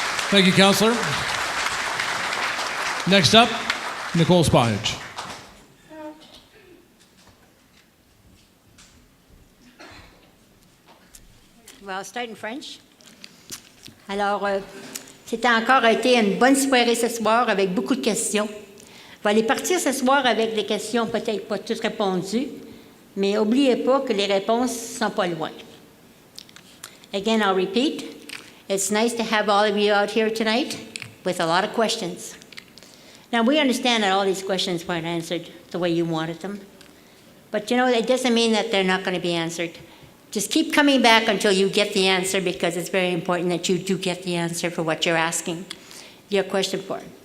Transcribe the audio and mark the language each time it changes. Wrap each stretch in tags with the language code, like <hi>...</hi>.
<en>Thank you, Councillor. Next up, Nicole Spahage. Well, I'll start in French.</en> <fr>Alors, c'était encore été une bonne soirée ce soir avec beaucoup de questions. Je vais aller partir ce soir avec des questions peut-être pas toutes répondues, mais n'oubliez pas que les réponses ne sont pas loin.</fr> <en>Again, I'll repeat, it's nice to have all of you out here tonight with a lot of questions. Now, we understand that all these questions weren't answered the way you wanted them. But you know, it doesn't mean that they're not going to be answered. Just keep coming back until you get the answer, because it's very important that you do get the answer for what you're asking your question for.</en>